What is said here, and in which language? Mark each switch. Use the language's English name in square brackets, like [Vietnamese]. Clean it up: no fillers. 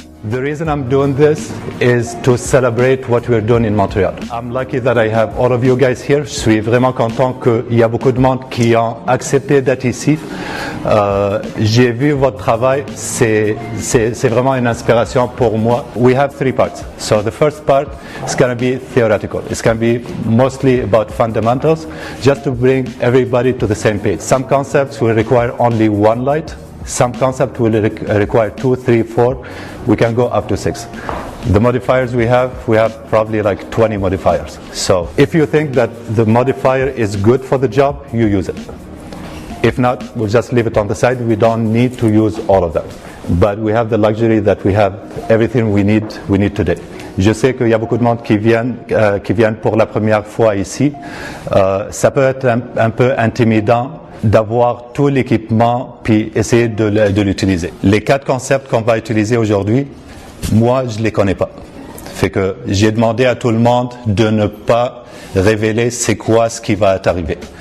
[English] The reason I'm doing this is to celebrate what we're doing in Montreal. I'm lucky that I have all of you guys here. [French] Je suis vraiment content qu'il y a beaucoup de monde qui ont accepté d'être ici. J'ai vu votre travail, c'est vraiment une inspiration pour moi. [English] We have three parts. So the first part is going to be theoretical. It's going to be mostly about fundamentals, just to bring everybody to the same page. Some concepts will require only one light. Some concept will require 2, 3, 4. We can go up to 6. The modifiers we have probably like 20 modifiers. So if you think that the modifier is good for the job, you use it. If not, we'll just leave it on the side. We don't need to use all of that. But we have the luxury that we have everything we need today. [French] Je sais qu'il y a beaucoup de monde qui viennent pour la première fois ici. Ça peut être un peu intimidant d'avoir tout l'équipement puis essayer de l'utiliser. Les 4 concepts qu'on va utiliser aujourd'hui, moi je les connais pas. Fait que j'ai demandé à tout le monde de ne pas révéler c'est quoi ce qui va t'arriver.